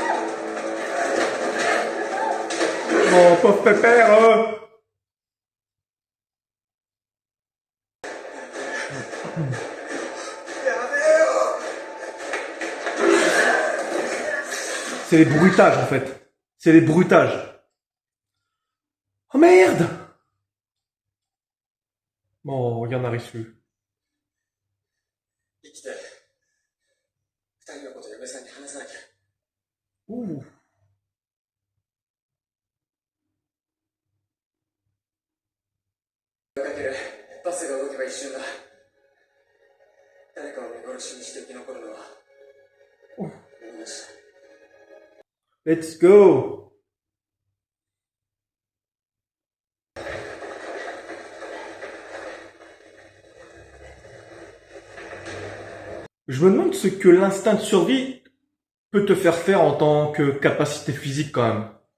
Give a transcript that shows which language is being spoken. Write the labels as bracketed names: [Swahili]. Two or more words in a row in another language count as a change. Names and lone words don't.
[French] Mon pauvre pépère, c'est les bruitages en fait. C'est les bruitages. Oh merde! Bon, regarde Arisu. [Japanese] 生きて、二人のこと嫁さんに話さなきゃ。 [French] Ouh. [Japanese] かける。バスが動けば一瞬だ。誰かを見殺しにして生き残るのは、みんなし。 [English] Let's go! [French] Je me demande ce que l'instinct de survie peut te faire en tant que capacité physique quand même.